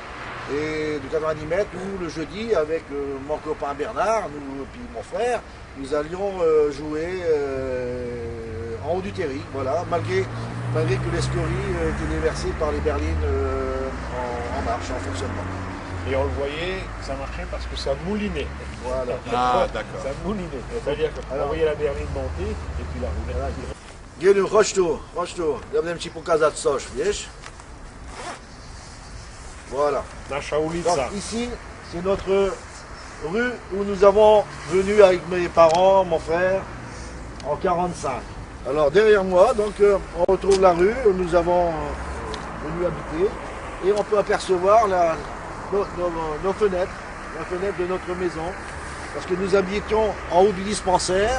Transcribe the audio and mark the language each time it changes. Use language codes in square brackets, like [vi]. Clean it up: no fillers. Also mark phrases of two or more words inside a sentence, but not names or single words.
[fr] Et de 90 mètres, où le jeudi, avec mon copain Bernard, nous, puis mon frère, nous allions jouer en haut du terri, voilà, malgré que les scories étaient déversées par les berlines en marche, en fonctionnement. Et on le voyait, ça marchait parce que ça moulinait. Voilà. Ah, d'accord. Ça moulinait. C'est-à-dire qu'on voyait la berline monter et puis la roulette. [pl] Genu, chodź tu, ja będę ci pokazać coś, wiesz? [fr] Voilà. [pl] Nasza [fr] Donc [pl] ulica. [fr] ici, c'est notre rue où nous avons venu avec mes parents, mon frère, en 45. Alors derrière moi, donc on retrouve la rue où nous avons venu habiter et on peut apercevoir nos fenêtres, la fenêtre de notre maison, parce que nous habitions en haut du dispensaire.